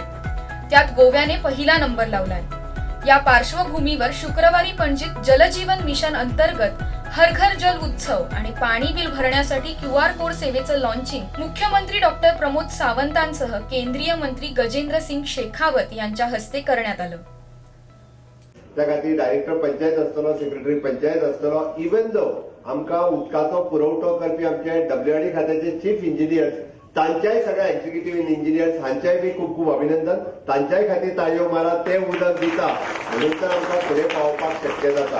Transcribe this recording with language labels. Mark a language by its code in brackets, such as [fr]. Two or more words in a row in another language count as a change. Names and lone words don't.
[mr] त्यात गोव्याने पहिला नंबर लावलाय. या पार्श्वभूमीवर शुक्रवारी पणजीत जलजीवन मिशन अंतर्गत हर घर जल उत्सव आणि पाणी बिल भरण्यासाठी QR कोड सेवेचं लॉन्चिंग मुख्यमंत्री डॉक्टर प्रमोद सावंतांसह केंद्रीय मंत्री गजेंद्र सिंग शेखावत यांच्या हस्ते करण्यात आलं. [kok] त्या खातीर डायरेक्टर पंचायत आसतलो, सेक्रेटरी पंचायत आसतलो. [en] even though [kok] आमकां उदकाचो पुरवठो करपी आमचे WRD खात्याचे [en] chief engineers, [kok] तांच्याय सगळ्या [en] executive engineers [kok] हांच्याय बी खूब खूब अभिनंदन. तांच्याय खातीर ताळयो मारा. ते उदक दिता म्हणून तर आमकां फुडें पावपाक शक्य जाता.